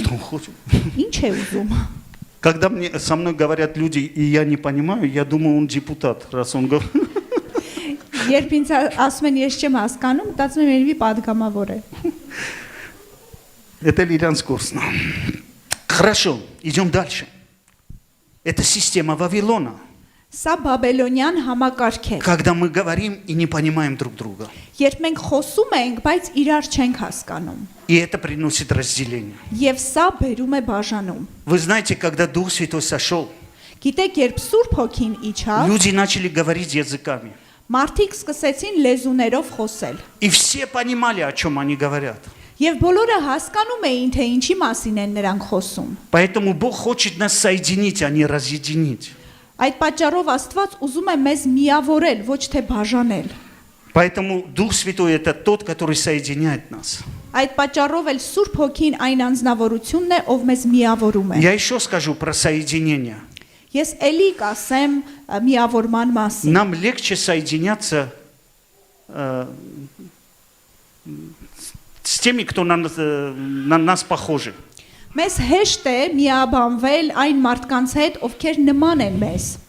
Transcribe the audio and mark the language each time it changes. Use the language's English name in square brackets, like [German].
[Russian] Что он хочет? [Armenian] Ինչ է ուզում։ [Russian] Когда со мной говорят люди, и я не понимаю, я думаю, он депутат, раз он говорит. [Armenian] Երբ ինձ ասում են ես չեմ հասկանում, մտածում եմ երևի падգամավոր է։ [Russian] Это лиранскосно. Хорошо, идем дальше. Это система Вавилона. [Armenian] Սա բաբելոնյան համակարգ է։ [Russian] Когда мы говорим и не понимаем друг друга. [Armenian] Երբ մենք խոսում ենք, բայց իրար չենք հասկանում։ [Russian] И это приносит разделение. [Armenian] Եվ սա բերում է բաժանում։ [Russian] Вы знаете, когда Дух Святой сошел, [Armenian] Գիտեք, երբ Սուրբ Հոգին իջավ, [Russian] люди начали говорить языками. [Armenian] մարդիկ սկսեցին լեզուներով խոսել։ [Russian] И все понимали, о чем они говорят. [Armenian] Եվ բոլորը հասկանում էին, թե ինչի մասին են նրանք խոսում։ [Russian] Поэтому Бог хочет нас соединить, а не разъединить. [Armenian] Այդ պատճառով Աստված ուզում է մեզ միավորել, ոչ թե բաժանել։ [Russian] Поэтому Дух Святой это тот, который соединяет нас. [Armenian] Այդ պատճառով էլ Սուրբ Հոգին այն անձնավորությունն է, ով մեզ միավորում է։ [Russian] Я еще скажу про соединение. [Armenian] Ես էլի կասեմ միավորման մասին։ [Russian] Нам легче соединяться с теми, кто на нас похожи. [Armenian] Մեզ հեշտ է միաբանվել այն մարդկանց հետ, ովքեր նման են մեզ։